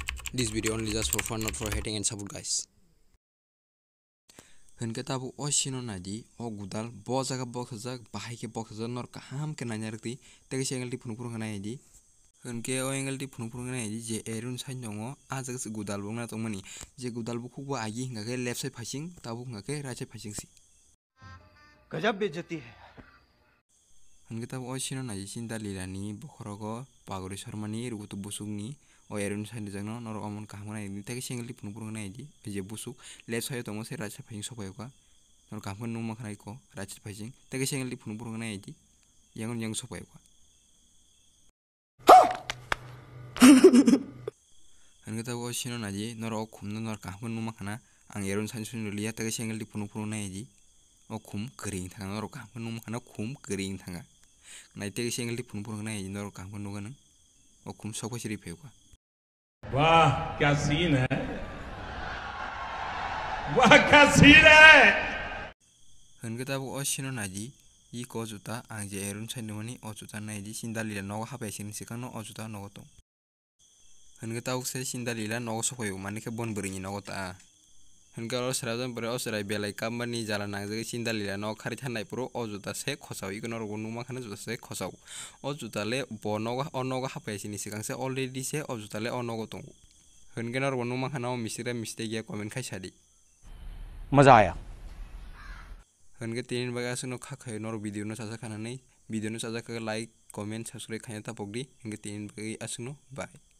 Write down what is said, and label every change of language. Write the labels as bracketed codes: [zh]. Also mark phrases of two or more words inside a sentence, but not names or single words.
[en] This video only just for fun, not for hating and support, guys. [trp] Hingga tabu osino nadi o gudal bo jaga box jak bahai ke box jak nor kaham ke nanya rekti tege se engelti phunu phunu ngai di hingke o engelti phunu phunu ngai di je erun sain dongo a jaga gudal bo na tongmani je gudal bo khukbo agi hinga ke [en] left side [trp] phasing tabu hinga ke [en] right side [trp] phasing si [hi] गजब बेइज्जती है [trp] hingke tabu osino nadi sinda lilani bokhorogo pagori sarmani rugutu busukni o erun sain jangno nor omon kaham ngai di tege se engelti phunu phunu ngai di je busuk [en] left side [trp] tongo se [en] right side [trp] phasing sopayoka nor kaham nu makhnai ko [en] right side [trp] phasing tege se engelti phunu phunu ngai di yang yang sopayoka hingke tabu osino nadi nor o khumno nor kaham nu makhana ang erun sain sun liya tege se engelti phunu phunu ngai di o khum kering thanga nor kaham nu makhana khum kering thanga nai tege se engelti phunu phunu ngai di nor kaham nu ganang o khum sokosiri pheuka [hi] वाह क्या सीन है वाह क्या सीन है [trp] hingke tabu osino nadi I ko juta ang je erun sain mani o juta nai di sindalila nogo hapai sin sikang no o juta nogo tong hingke tabu se sindalila nogo sopayo mani ke bon beringi nogo ta hingke o srajan pore o srai belai kamani jala nangjai sindalila nogo khari thanai puro o juta se khosau iko nor numa khana juta se khosau o juta le bo nogo o nogo hapai sin sikang se already se o juta le o nogo tong hingke nor numa khana o misira mistake ya comment khai sadi [hi] मजा आया [trp] hingke tin baga suno khakhay nor video no saja khananai video no saja ka [en] like comment subscribe [trp] khanya tapok di hingke tin baga asuno bye.